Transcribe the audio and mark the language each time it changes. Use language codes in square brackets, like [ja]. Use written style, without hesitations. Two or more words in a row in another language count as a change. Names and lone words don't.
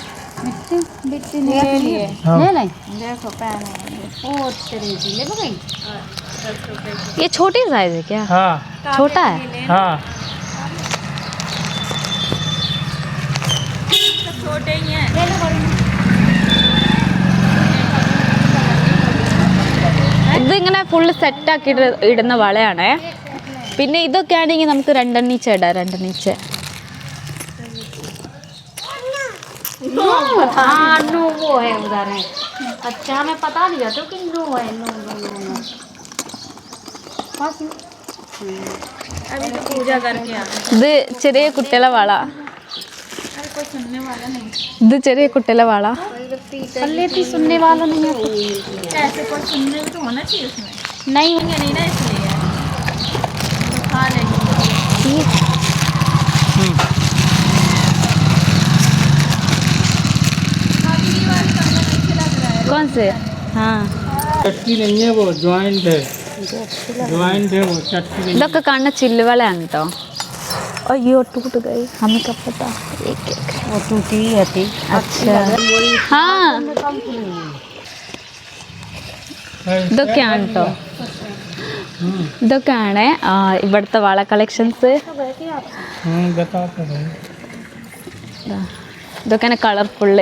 [hi] हाँ। ये छोटी साइज है क्या? हाँ छोटा है। हाँ छोटे ही हैं। [ml] ഇതിങ്ങനെ ഫുള്ള് സെറ്റാക്കി ഇടുന്ന വളയാണേ. പിന്നെ ഇതൊക്കെ ആണെങ്കിൽ നമുക്ക് രണ്ടെണ്ണീച്ച ഇടാം. രണ്ടെണ്ണീച്ച ഇത് ചെറിയ കുട്ടികളെ വള. ഇത് ചെറിയ കുട്ടികളെ വള. [hi] सुनने वाला नहीं है ऐसे, कोई सुनने भी तो होना चाहिए उसमें. नहीं होंगे नहीं ना, इसलिए खा लेंगे. कौन से? हाँ चटकी नहीं है, वो ज्वाइंट है. ज्वाइंट है वो चटकी. [ml] ഇതൊക്കെ കാണുന്ന ചില്ലുവളയാണ് കേട്ടോ. [hi] अयो टूट गई, हमें कब पता. एक एक वो टूटी थी. अच्छा हाँ [ml] ഇതൊക്കെയാണ് കേട്ടോ. ഇതൊക്കെയാണ് ഇവിടുത്തെ വള കളക്ഷൻസ്. ഇതൊക്കെയാണ് കളർഫുള്ള്.